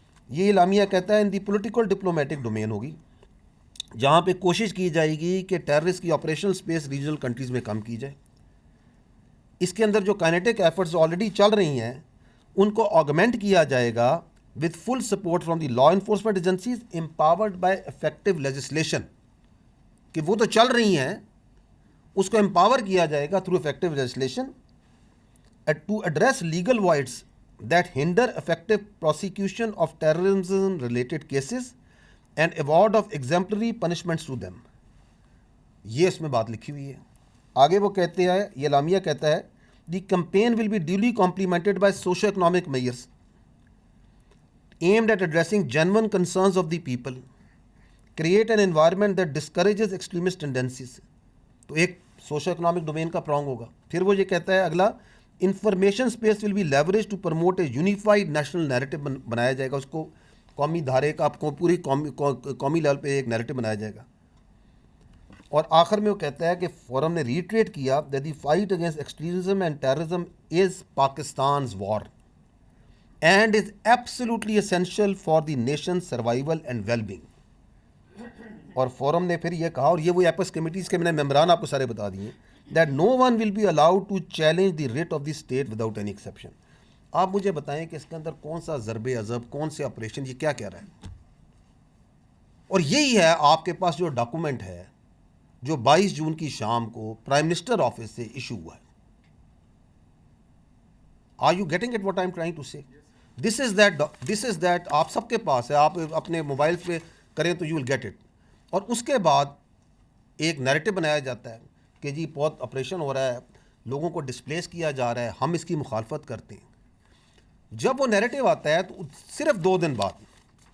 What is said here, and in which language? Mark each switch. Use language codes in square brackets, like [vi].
[ur] یہ اعلامیہ کہتا ہے [en] in the political diplomatic domain [ur] ہوگی, جہاں پہ کوشش کی جائے گی کہ ٹیررسٹ کی آپریشنل سپیس ریجنل کنٹریز میں کم کی جائے. اس کے اندر جو کائنیٹک ایفرٹس آلریڈی چل رہی ہیں ان کو آگمنٹ کیا جائے گا [en] with full support from the law enforcement agencies empowered by effective legislation. [ur] کہ وہ تو چل رہی ہیں, اس کو امپاور کیا جائے گا [en] through effective legislation to address legal voids that hinder effective prosecution of terrorism related cases and award of exemplary punishments to them. [ur] یہ اس میں بات لکھی ہوئی ہے. آگے وہ کہتے ہیں, یہ اعلامیہ کہتا ہے [en] the campaign will be duly complemented by socio-economic measures aimed at addressing genuine concerns of the people, create an environment that discourages extremist tendencies. [ur] تو ایک سوشو اکنامک ڈومین کا پرانگ ہوگا. پھر وہ یہ کہتا ہے اگلا, [en] information space will be leverage to promote a unified national narrative [ur] بنایا جائے گا, اس کو قومی دھارے کا آپ کو پوری قومی لیول پہ ایک نیریٹو بنایا جائے گا. اور آخر میں وہ کہتا ہے کہ فورم نے ریٹریٹ کیا [en] that the fight against extremism and terrorism is Pakistan's war and is absolutely essential for the nation's survival and well-being. [ur] اور فورم نے پھر یہ کہا, اور یہ وہ ایپس کمیٹیز کے میں نے ممبران آپ کو سارے بتا دیے, [en] that no one will be allowed to challenge the writ of the state without any exception. [ur] آپ مجھے بتائیں کہ اس کے اندر کون سا ضرب عضب, کون سے آپریشن, یہ کیا کہہ رہا ہے؟ اور یہی ہے آپ کے پاس جو ڈاکومنٹ ہے جو 22 جون کی شام کو پرائم منسٹر آفس سے ایشو ہوا ہے. [en] Are you getting it what I'm trying to say? This is that [ur] آپ سب کے پاس ہے, آپ اپنے موبائل پہ کریں تو [en] you will get it. [ur] اور اس کے بعد ایک نیریٹو بنایا جاتا ہے کہ جی بہت آپریشن ہو رہا ہے, لوگوں کو ڈسپلیس کیا جا رہا ہے, ہم اس کی مخالفت کرتے ہیں. جب وہ نیریٹو آتا ہے تو صرف 2 دن بعد